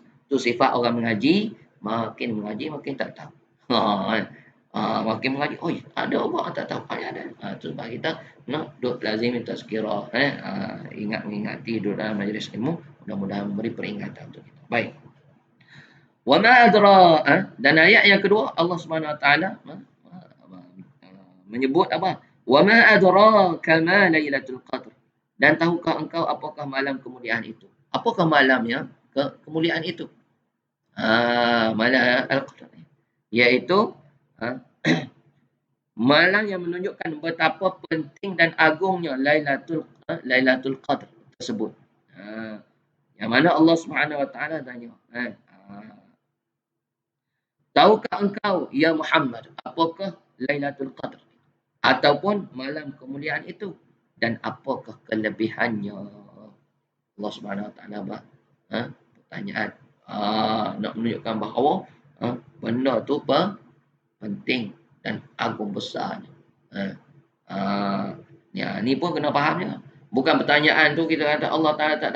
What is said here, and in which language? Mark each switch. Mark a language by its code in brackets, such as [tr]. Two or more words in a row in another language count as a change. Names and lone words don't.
[ms] Tu sifat orang mengaji. Makin mengaji makin tak tahu. Makin mengaji. Oh ada apa tak tahu. Ada. Tu sebab kita nak duduk lazim tazkirah. Ingat-ingati duduk dalam majlis ilmu. Mudah-mudahan memberi peringatan untuk kita. Baik. [ar] وما أدرى [ms] dan ayat yang kedua Allah [ar] سبحانه وتعالى [ms] menyebut apa? [ar] وما أدراك ما ليلة القدر. [ms] Dan tahukah engkau apakah malam kemuliaan itu? Apakah malamnya kemuliaan itu? Malam al-qadr. Iaitu malam yang menunjukkan betapa penting dan agungnya Lailatul Qadr tersebut. Yang mana Allah [ar] سبحانه وتعالى [ms] tanya, tahukah engkau ya Muhammad apakah Lailatul Qadr ataupun malam kemuliaan itu dan apakah kelebihannya? Allah [ar] سبحانه وتعالى [ms] pertanyaan nak menunjukkan bahawa benda tu penting dan agung besarnya. Ni pun kena fahamnya. Bukan pertanyaan tu kita kata Allah Taala tak tahu.